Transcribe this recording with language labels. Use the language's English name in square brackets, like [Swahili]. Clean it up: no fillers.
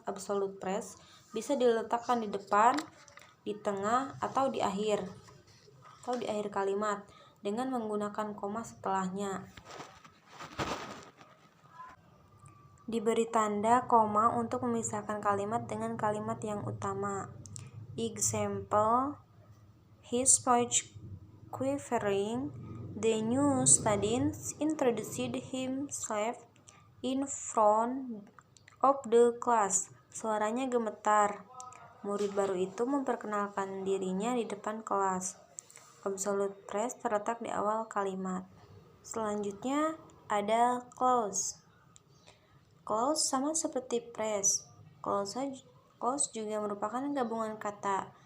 [Indonesian] Absolute phrase bisa diletakkan di depan, di tengah, atau di akhir kalimat dengan menggunakan koma setelahnya. Diberi tanda koma untuk memisahkan kalimat dengan kalimat yang utama. [English] Example: his voice quivering. The new student introduced himself in front of the class. [Indonesian] Suaranya gemetar. Murid baru itu memperkenalkan dirinya di depan kelas. Absolute phrase terletak di awal kalimat. Selanjutnya ada clause. Clause sama seperti phrase. Clause juga merupakan gabungan kata.